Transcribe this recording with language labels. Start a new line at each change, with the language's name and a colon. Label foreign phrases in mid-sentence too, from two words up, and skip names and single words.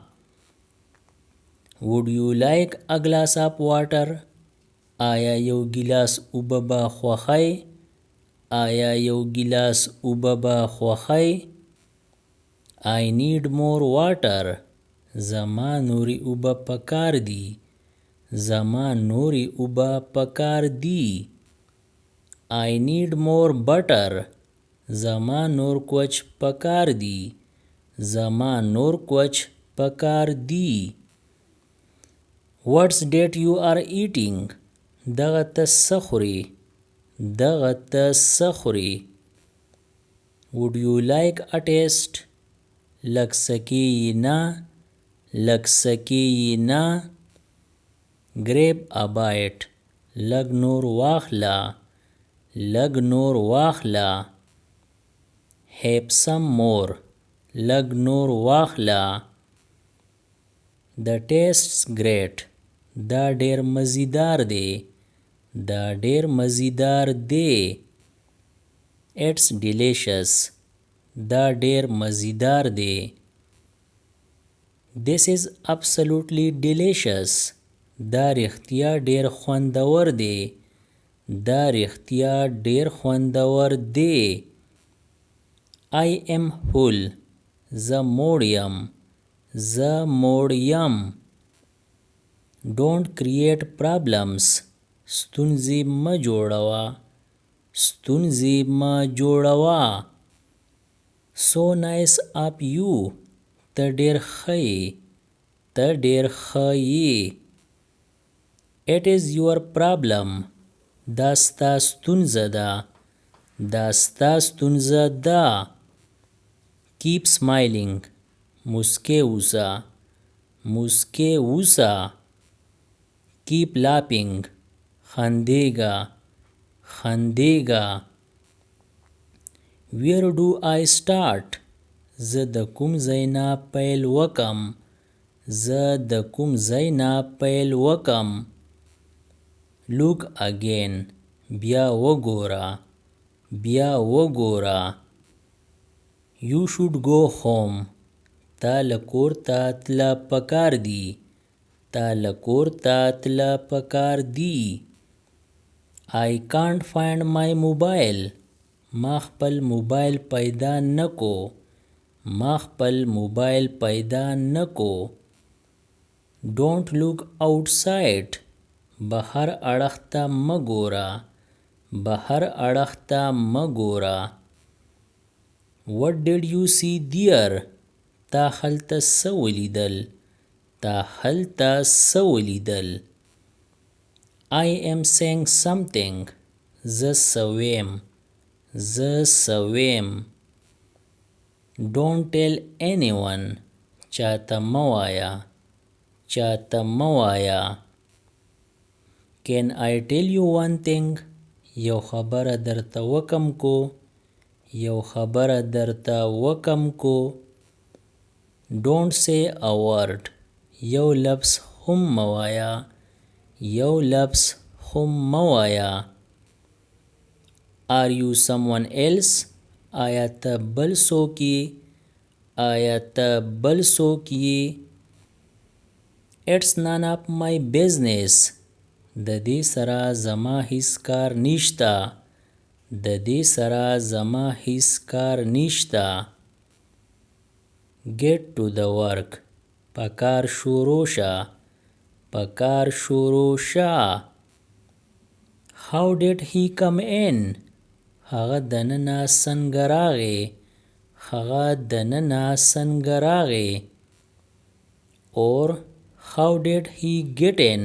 English: Would you like a glass of water?
Pashto: آیا یو ګیلاس اوبه به خوښئ. آیا یو ګیلاس اوبه به خوښئ.
English: I need more water.
Pashto: زما نوري اوبه پکار دي. زما نوري اوبه پکار دي.
English: I need more butter.
Pashto: زما نور کوچ پکار دي. زما نور کوچ پکار دي.
English: What's that you are eating?
Pashto: دغه ته څه خورې؟ دغه ته څه خورې؟
English: Would you like a taste?
Pashto: لږ سکې یې نه. لږ سکې یې نه.
English: Grab a bite.
Pashto: لږ نور واخله. لږ نور واخله.
English: Have some more.
Pashto: لږ نور واخله.
English: The tastes great.
Pashto: دا ډېر مزیدار دی. دا ډېر مزیدار دی.
English: It's delicious.
Pashto: دا ډېر مزیدار دی.
English: This is absolutely delicious.
Pashto: دا رښتیا ډېر خوندور دی. دا رښتیا ډېر خوندور دی.
English: I am full.
Pashto: زه موړ یم. زه موړ یم.
English: Don't create problems.
Pashto: ستونزې مه جوړوه. ستونزې مه جوړوه.
English: So nice of you.
Pashto: ته ډېر ښه یې. ته ډېر ښه یې.
English: It is your problem.
Pashto: دا ستا ستونزه ده. دا ستا ستونزه ده.
English: Keep smiling.
Pashto: مسکی اوسه. مسکی اوسه.
English: Keep laughing.
Pashto: خندېږه. خندېږه.
English: Where do I start?
Pashto: زه د کوم ځای نه پیل وکم. زه د کوم ځای نه پیل وکم.
English: Look again.
Pashto: بیا وګوره. بیا وګوره.
English: You should go home.
Pashto: تا له کور ته تله پکار دي. تا له کور ته تله پکار دي.
English: I can't find my mobile.
Pashto: ما خپل موبایل پیدا نکو. ما خپل موبایل پیدا نکو.
English: Don't look outside.
Pashto: بهر اړخ ته مه ګوره. بهر اړخ ته مه ګوره.
English: What did you see there?
Pashto: تا هلته څه ولیدل؟ تا هلته څه ولیدل؟
English: I am saying something.
Pashto: زه څه ویم. زه څه ویم.
English: Don't tell anyone.
Pashto: چاته مه وایه. چاته مه وایه.
English: Can I tell you one thing?
Pashto: یو خبره درته وکم کو. یو خبره درته وکم کو.
English: Don't say a word.
Pashto: یو لفظ هم مه وایه. یو لفظ هم مه وایه.
English: Are you someone else?
Pashto: آیا ته بل څوک یې؟ آیا ته بل څوک یې؟
English: It's none of my business.
Pashto: د دې سره زما هیڅ کار نشته. د دې سره زما هیڅ کار نشته.
English: Get to the work.
Pashto: په کار شروع شه. په کار شروع شه.
English: How did he come in?
Pashto: هغه دننه څنګه راغی. هغه دننه څنګه راغی.
English: Or how did he get in?